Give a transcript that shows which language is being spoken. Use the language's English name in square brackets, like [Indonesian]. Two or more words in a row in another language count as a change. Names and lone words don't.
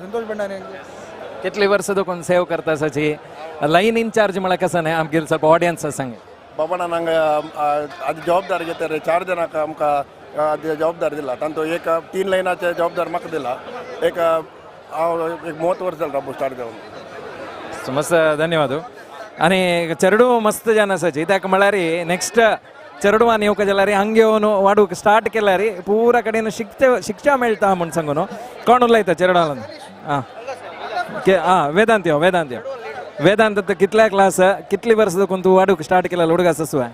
[Konkani] कितली वर्स देखून सेव करता आसाची [English] line in-charge [Konkani] म्हळ्यार कसं न्ही आमगे ಸ್ವಲ್ಪ ऑडियन्स सांग बाबा [Kannada] ನಂಗೆ ಅದು ಜವಾಬ್ದಾರಿ [Konkani] घेतात 4 जणांक आमकां जबाबदारी दिला तांतो एक 3 लायनाचे जबाबदार म्हाका दिला एक एक 30 वर्ष झालं डब्बू स्टार्ट जाऊन. मस्त धन्यवाद. आणि चरडू मस्त जान असायची त्याक म्हळ्यार नेक्स्ट चरडू आनी येवका जाल्यार हांगा येवन वाडूक स्टार्ट केल्यार पुरा कडेन शिक्षा मेळटा म्हण सांगून कोण उलयता चरडान? आं वेदांत यो वेदांत कितल्या क्लास कितली वर्स देखून तूं वाडूक स्टार्ट केला लुडगास सुवाय?